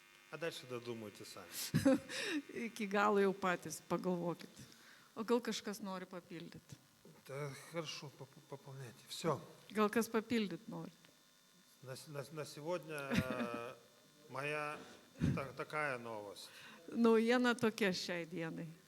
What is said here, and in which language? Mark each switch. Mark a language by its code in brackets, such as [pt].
[ru] а дальше додумайте сами. [lt] iki galo jau patys pagalvokit. O gal kažkas nori papildyti? [ru] Да, хорошо, пополняйте. Все. [lt] Gal kas papildyti nori? [ru] На сегодня моя такая новость. [lt] Naujiena tokia šiai dienai.